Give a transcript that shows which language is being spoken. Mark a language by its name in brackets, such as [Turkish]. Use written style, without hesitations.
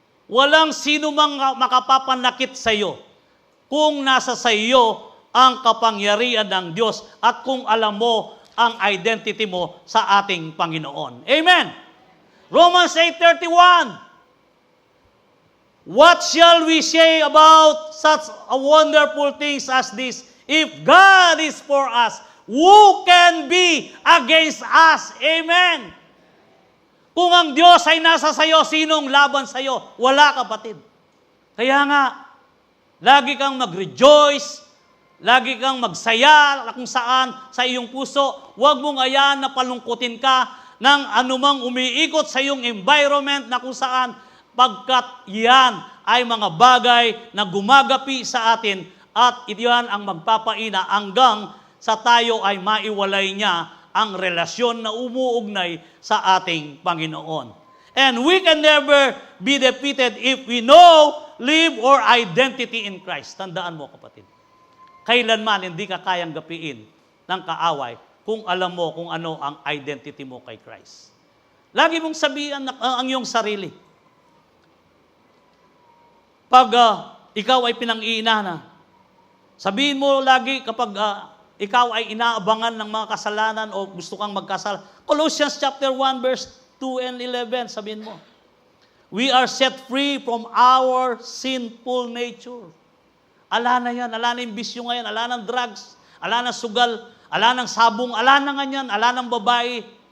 [Filipino] Walang sino mang makapapanakit sa iyo kung nasa sa iyo ang kapangyarihan ng Diyos at kung alam mo ang identity mo sa ating Panginoon. Amen! Romans 8:31. [English] What shall we say about such a wonderful things as this? If God is for us, who can be against us? Amen! [Filipino] Kung ang Diyos ay nasa sayo, sinong laban sayo? Wala, kapatid. Kaya nga, lagi kang mag-rejoice, lagi kang magsaya kung saan sa iyong puso. Huwag mong ayan na palungkutin ka ng anumang umiikot sa iyong environment na kung saan pagkat yan ay mga bagay na gumagapi sa atin at iyan ang magpapaina hanggang sa tayo ay maiwalay niya ang relasyon na umuugnay sa ating Panginoon. [English] And we can never be defeated if we know, live, or identity in Christ. [Filipino] Tandaan mo, kapatid. Kailanman hindi ka kayang gapiin ng kaaway kung alam mo kung ano ang identity mo kay Christ. Lagi mong sabihan ang iyong sarili. Pag ikaw ay pinang-iinana, sabihin mo lagi kapag ikaw ay inaabangan ng mga kasalanan o gusto kang magkasala. [English] Colossians chapter 1 verse 2 and 11, [Filipino] sabihin mo. [English] We are set free from our sinful nature. [Filipino] Ala na yan, ala na yung bisyo ngayon, ala ng drugs, ala ng sugal, ala ng sabong, ala na nga yan, ala ng babae.